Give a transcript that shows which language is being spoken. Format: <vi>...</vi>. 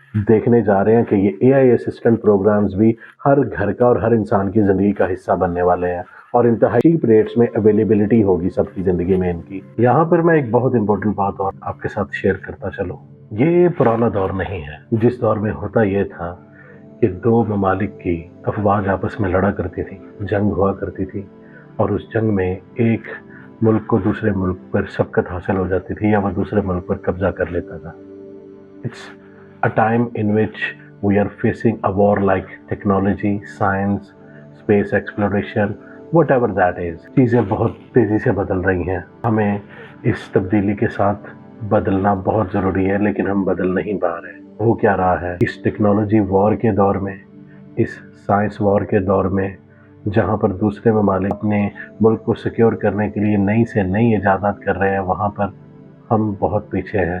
<ur>دیکھنے جا رہے ہیں کہ یہ اے آئی اسسٹنٹ پروگرامز بھی ہر گھر کا اور ہر انسان کی زندگی کا حصہ بننے والے ہیں، اور انتہائی چیپ ریٹس میں اویلیبلٹی ہوگی سب کی زندگی میں ان کی۔ یہاں پر میں ایک بہت امپورٹنٹ بات اور آپ کے ساتھ شیئر کرتا چلوں، یہ پرانا دور نہیں ہے جس دور میں ہوتا یہ تھا کہ دو ممالک کی افواج آپس میں لڑا کرتی تھی، جنگ ہوا کرتی تھی، اور اس جنگ میں ایک ملک کو دوسرے ملک پر سبقت حاصل ہو جاتی تھی یا وہ دوسرے ملک پر قبضہ کر لیتا تھا.</ur> <en>It's a time in which we are facing a war like technology, science, space exploration, whatever that is.</en> <ur>چیزیں بہت تیزی سے بدل رہی ہیں. ہمیں اس تبدیلی کے ساتھ بدلنا بہت ضروری ہے، لیکن ہم بدل نہیں پا رہے. ہو کیا رہا ہے اس ٹیکنالوجی وار کے دور میں، اس سائنس وار کے دور میں، جہاں پر دوسرے ممالک اپنے ملک کو سیکیور کرنے کے لیے نئی سے نئی ایجادات کر رہے ہیں، وہاں پر ہم بہت پیچھے ہیں.</ur>